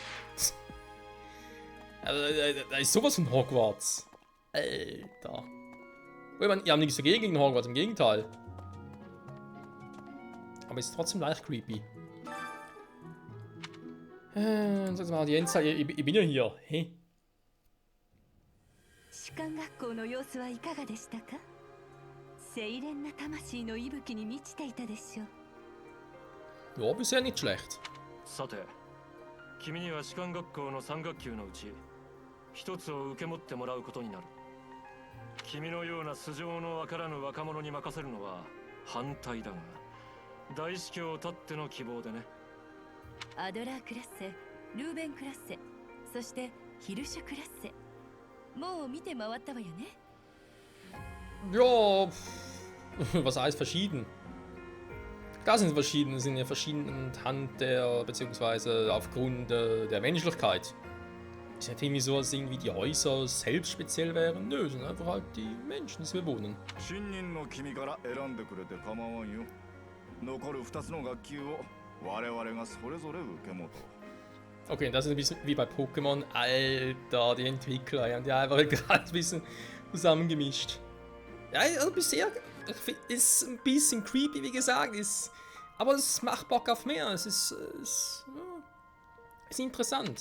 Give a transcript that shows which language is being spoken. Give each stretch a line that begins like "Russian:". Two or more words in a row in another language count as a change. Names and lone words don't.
German: Da ist sowas von Hogwarts. Alter. Ich meine, ihr habt nichts dagegen gegen Hogwarts, im Gegenteil. Aber ist trotzdem leicht creepy. Sag mal, die Endzeit, ich bin ja hier. Hä?
Japanese: 士官学校の様子はいかがでしたか？清廉な魂の息吹に満ちていたでしょう。
German: Ja, bisher nicht schlecht.
Japanese: さて、君には士官学校の3学級のうち一つを受け持ってもらうことになる。君のような素性のわからぬ若者に任せるのは反対だが、大司教たっての希望でね。アドラークラッセ、ルーベンクラッセ、そしてヒルシュクラッセ。もう見て回ったわよね。
German: Ja, was heißt verschieden? Klar sind verschieden, sind ja verschieden anhand der, beziehungsweise aufgrund der Menschlichkeit. Ist nicht irgendwie so, als irgendwie die Häuser selbst speziell wären. Nö, sind einfach halt die Menschen, die wir wohnen.
Japanese: 新任の君から選んでくれて構わんよ。残る2つの学級を我々がそれぞれ受け持とう。
German: Okay, das ist ein bisschen wie bei Pokémon. Alter, die Entwickler haben die einfach gerade ein bisschen zusammengemischt. Ja, also bisher ist ein bisschen creepy, wie gesagt, aber es macht Bock auf mehr. Es ist interessant.